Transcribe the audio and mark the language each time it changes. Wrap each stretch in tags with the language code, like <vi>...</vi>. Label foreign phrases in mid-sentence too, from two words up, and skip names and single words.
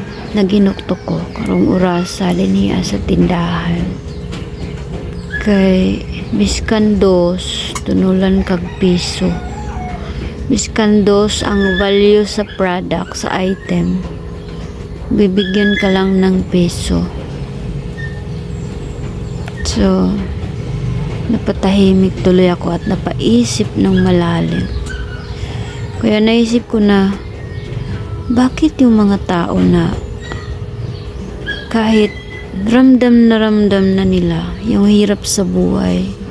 <hil>naginuktok ko karong oras sa liniya sa tindahan. Kay biskan dos tunulan kag piso. Biskan dos ang value sa product, sa item,</hil> <tl>bibigyan ka lang ng peso. So napatahimik tuloy ako at napaisip ng malalim. Kaya naisip ko na, bakit yung mga tao na kahit ramdam na nila yung hirap sa buhay,</tl>